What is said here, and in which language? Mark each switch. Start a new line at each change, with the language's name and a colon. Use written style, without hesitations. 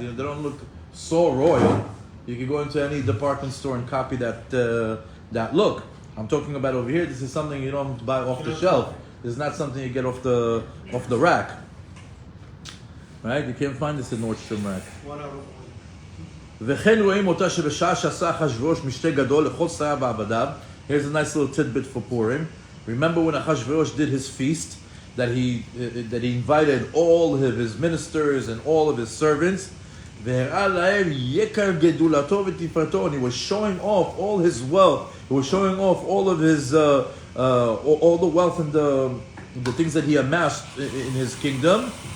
English: They don't look so royal. You can go into any department store and copy that look. I'm talking about over here. This is something you don't buy off the shelf. This is not something you get off the rack. Right? You can't find this in Nordstrom rack.
Hebrew: וכן רואים אותה שבשעה שעשה אחשוורוש משתה גדול לכל שריו ועבדיו.
English: Here's a nice little tidbit for Purim. Remember when Achashverosh did his feast, that he invited all of his ministers and all of his servants, and he was showing off all his wealth. He was showing off all of his all the wealth and the things that he amassed in his kingdom.